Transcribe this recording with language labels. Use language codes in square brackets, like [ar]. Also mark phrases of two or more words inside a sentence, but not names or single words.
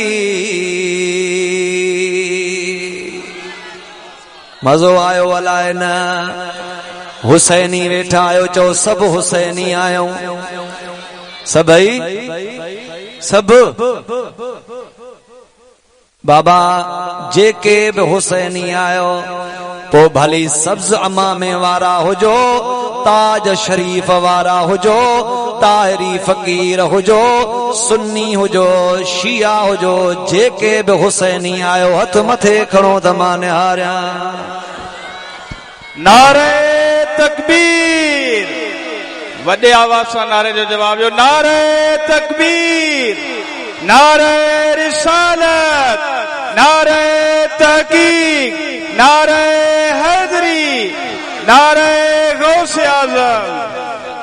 [sd] मज़ो आयो अलाए न? हुसैनी वेठा आयो, चओ सभु हुसैनी आयो, सभई सभु بابا جے کے بھی حسینی آیو پو بھلی سبز امامے وارا ہو جو تاج شریف وارا ہو جو طاہری فقیر ہو جو سنی ہو جو شیعہ ہو جو جے کے بھی حسینی آیو ہتھ متھے کھڑو دمانے ہاریا نعرہ تکبیر وڈے آواز سے نعرے جو جواب جو نعرہ تکبیر نعرہ رسالت نعرہ تحقیق نعرہ حیدری نعرہ غوث اعظم